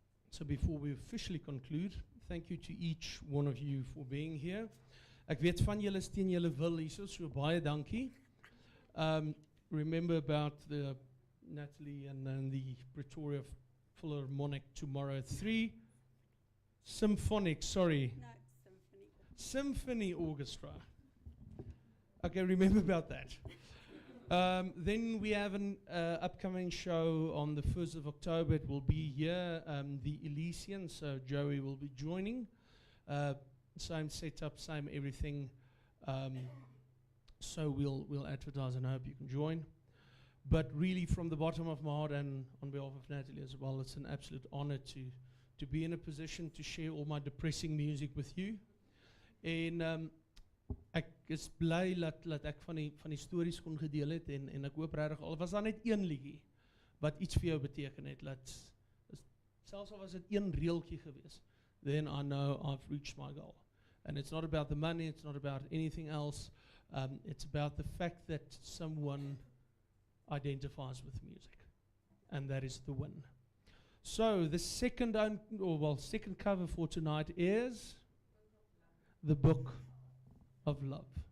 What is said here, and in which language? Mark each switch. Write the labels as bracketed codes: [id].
[en] So before we officially conclude, thank you to each one of you for being here. [af] Ek weet van julle is teen julle wil hierso, so baie dankie. [en] Remember about the Natalie and the Pretoria Philharmonic tomorrow at 3. Symphonic, sorry. No, symphony. Symphony Orchestra. Okay, remember about that. Then we have an upcoming show on the 1st of October. It will be here, the Elysian, so Joey will be joining. Same setup, same everything. So we'll advertise and I hope you can join. But really from the bottom of my heart and on behalf of Natalie as well, it's an absolute honor to be in a position to share all my depressing music with you. [af] En ek is bly dat ek van die stories kon gedeel het en ek hoop regtig al was daar net een liedjie wat iets vir jou beteken het, selfs al was dit een reeltjie gewees, [en] then I know I've reached my goal. And it's not about the money, it's not about anything else, it's about the fact that someone identifies with music, and that is the win. So the second cover for tonight is the Book of Love.